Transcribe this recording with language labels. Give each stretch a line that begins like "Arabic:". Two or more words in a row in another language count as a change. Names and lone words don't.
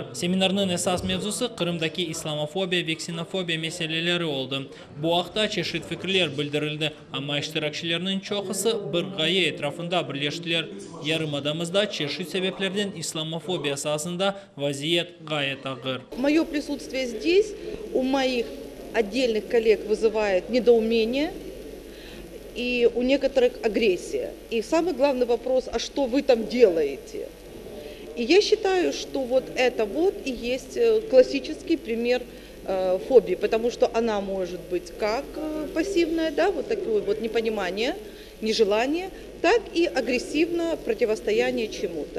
Crimean Tatar: Seminarın esas mevzusu Kırım'daki İslamofobiya ve ksenofobiya meseleleri oldu. Bu haqda çeşitli fikirler bildirildi ama iştirakçılarının çoğusu bir gaye etrafında birleştiler. Yarımadamızda çeşitli sebeplerden İslamofobiya esasında vaziyet gayet ağır.
Russian: Мое присутствие здесь у моих отдельных коллег вызывает недоумение и у некоторых агрессия. И самый главный вопрос, а что вы там делаете? И я считаю, что вот это вот и есть классический пример фобии, потому что она может быть как пассивная, да, вот такое вот непонимание, нежелание, так и агрессивное противостояние чему-то.